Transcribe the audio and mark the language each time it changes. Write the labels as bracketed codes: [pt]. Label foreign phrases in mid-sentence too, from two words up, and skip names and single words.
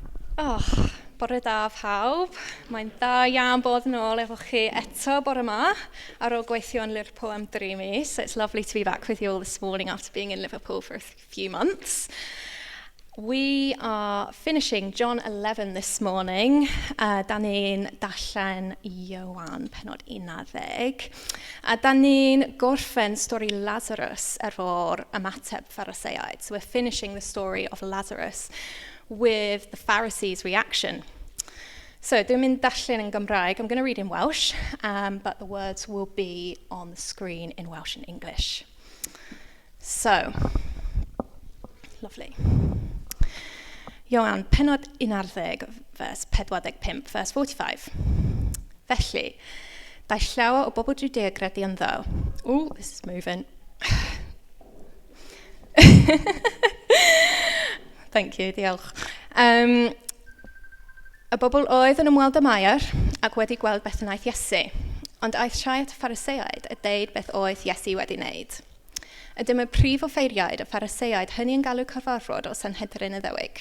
[cy] Bore da pawb. Mae'n da iawn bod yn ôl efo chi eto bore yma ar ôl gweithio yn Liverpool am 3 mis. [en] So it's lovely to be back with you all this morning after being in Liverpool for a few months. We are finishing John 11 this morning. Da ni'n darllen Ioan, penod 11. A da ni'n gorffen stori Lazarus efo'r ymateb Phariseaid. So we're finishing the story of Lazarus with the Pharisees' reaction. So, [cy] dwi'n mynd darllen yn Gymraeg. [en] I'm going to read in Welsh, but the words will be on the screen in Welsh and English. So, lovely. [cy] Ioan, penod 11, vers 45, vers 45. Felly, daeth llawer o bobl Judea gredu ynddo. [en] Ooh, this is moving. Thank you, [cy] diolch. Y bobl oedd yn ymweld â Mair ac wedi gweld beth wnaeth Iesu, ond aeth rhai at y Phariseaid a deud beth oedd Iesu wedi wneud. Ydym y prif offeiriaid y Phariseaid hynny yn galw cyfarfod o Sanhedrin Iddewig.